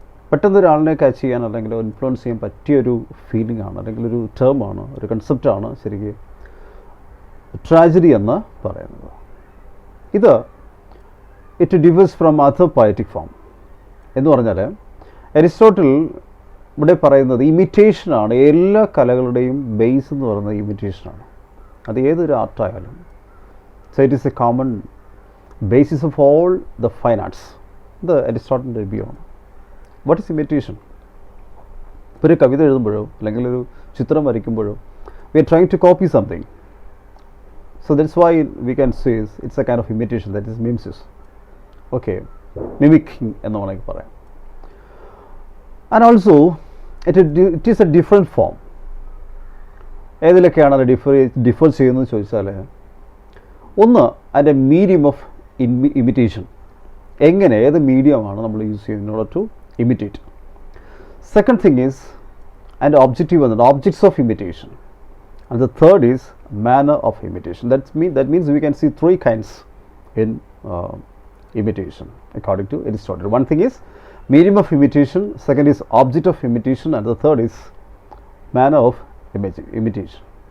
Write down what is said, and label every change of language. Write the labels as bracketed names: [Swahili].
[Malayalam] പെട്ടെന്ന് ഒരാളിനെ ക്യാച്ച് ചെയ്യാൻ അല്ലെങ്കിൽ ഇൻഫ്ലുവൻസ് ചെയ്യാൻ പറ്റിയൊരു ഫീലിംഗ് ആണ്, അല്ലെങ്കിൽ ഒരു ടേമാണ്, ഒരു കൺസെപ്റ്റാണ് ശരിക്കും ട്രാജഡി എന്ന് പറയുന്നത്. [English] it differs from other poetic form [Malayalam] എന്ന് പറഞ്ഞാൽ അരിസ്റ്റോട്ടിൽ ഇവിടെ പറയുന്നത് ഇമിറ്റേഷനാണ്. എല്ലാ കലകളുടെയും ബേസ് എന്ന് പറയുന്നത് ഇമിറ്റേഷനാണ്. അത് ഏതൊരു ആർട്ടായാലും. [English] So it is a common basis of all the fine arts. The Aristotle view on what is imitation. [Malayalam] ഒരു കവിത എഴുതുമ്പോഴോ അല്ലെങ്കിൽ ഒരു ചിത്രം വരയ്ക്കുമ്പോഴോ [English] we are trying to copy something. So that's why we can say it's a kind of imitation, that is mimesis. [Malayalam] Okay, mimicking എന്ന് വേണമെങ്കിൽ പറയാം. [English] And also it is a different form. [Malayalam] ഏതിലൊക്കെയാണ് അത് differ ചെയ്യുന്നത് ചോദിച്ചാൽ, ഒന്ന് അതിൻ്റെ മീഡിയം ഓഫ് ഇമിറ്റേഷൻ, എങ്ങനെ ഏത് മീഡിയമാണ് നമ്മൾ യൂസ് ചെയ്യുന്നത് [English] In order to imitate. Second thing is അതിൻ്റെ objective വന്നിട്ട് objects of imitation. And the third is manner of imitation. That means we can see 3 kinds in imitation according to Aristotle. One thing is medium of imitation, second is object of imitation, and the third is manner of imitation.